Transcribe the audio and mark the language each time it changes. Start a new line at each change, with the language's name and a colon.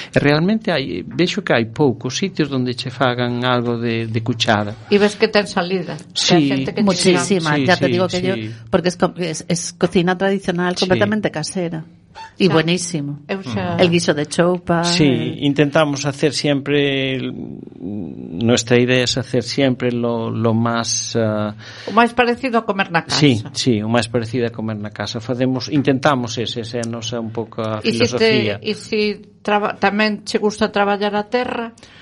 Galician: E realmente hai, vexo que hai poucos sitios onde che fagan algo de cuchara. E ves que ten salida.
Spanish: Sí, muchísima, sí, ya sí, te digo que sí. Yo porque es cocina tradicional, sí, completamente casera. E buenísimo. El guiso de choupa. Sí, intentamos hacer siempre, nuestra idea es hacer siempre lo más
Galician: o más parecido a comer na casa. Sí, sí, o más parecido a comer na casa. Facemos, intentamos ese no sea un poco a filosofía. Tamén che gusta traballar a terra.